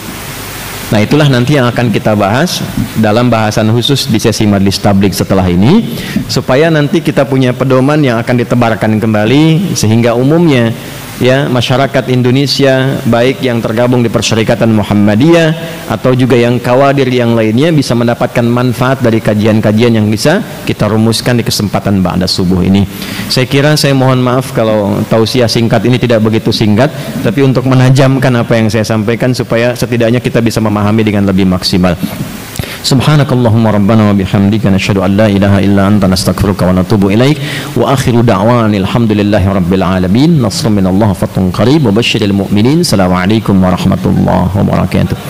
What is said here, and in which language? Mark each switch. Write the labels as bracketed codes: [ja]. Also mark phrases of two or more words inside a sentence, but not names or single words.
[id] Nah itulah nanti yang akan kita bahas dalam bahasan khusus di sesi Majlis Tabligh setelah ini, supaya nanti kita punya pedoman yang akan ditebarkan kembali sehingga umumnya ya masyarakat Indonesia baik yang tergabung di Persyarikatan Muhammadiyah atau juga yang kawadir yang lainnya bisa mendapatkan manfaat dari kajian-kajian yang bisa kita rumuskan di kesempatan ba'da subuh ini. Saya kira saya mohon maaf kalau tausiah singkat ini tidak begitu singkat, tapi untuk menajamkan apa yang saya sampaikan supaya setidaknya kita bisa memahami dengan lebih maksimal. [ar] سبحانك اللهم ربنا و بحمدك نشهد أن لا إله إلا أنت نستغفرك و نتوب إليك و آخر دعوانا الحمد لله رب العالمين. نصر من الله فتح قريب و بشر المؤمنين. السلام عليكم ورحمة الله وبركاته.